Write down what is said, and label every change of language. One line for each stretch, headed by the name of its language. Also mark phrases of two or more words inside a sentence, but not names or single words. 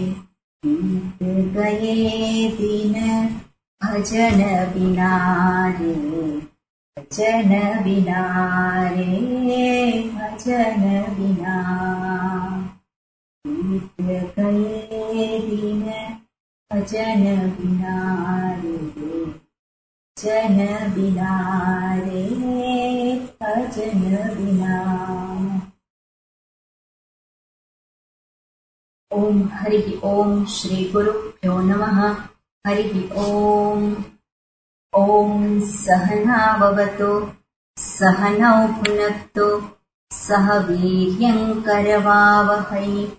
Hindi: बीत गए दिन भजन बिना रे, भजन बिना रे, भजन बिना। बीत गए दिन भजन बिना रे, भजन बिना रे, भजन बिना।
Sanskrit: ओम हरि ओम श्री गुरुभ्यो नमः। हरि ओम। ओम सहनाववतु सहनौ भुनक्तु सह वीर्यं करवावहै।